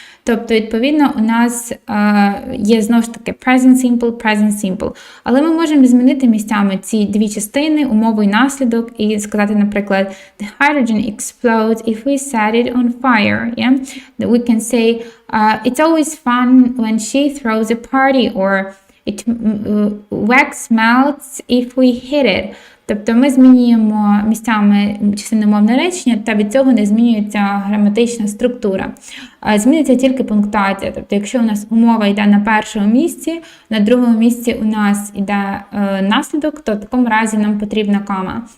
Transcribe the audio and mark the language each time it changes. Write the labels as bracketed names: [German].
[Ukrainian] Тобто, відповідно, у нас є, знову ж таки, present simple. Але ми можемо змінити місцями ці дві частини, умову і наслідок, і сказати, наприклад, [English] the hydrogen explodes if we set it on fire. Yeah? We can say, it's always fun when she throws a party, or wax melts if we hit it. [Ukrainian] Тобто ми змінюємо місцями частини умовного речення, та від цього не змінюється граматична структура. Зміниться тільки пунктуація. Тобто якщо у нас умова йде на першому місці, на другому місці у нас йде наслідок, то в такому разі нам потрібна кома.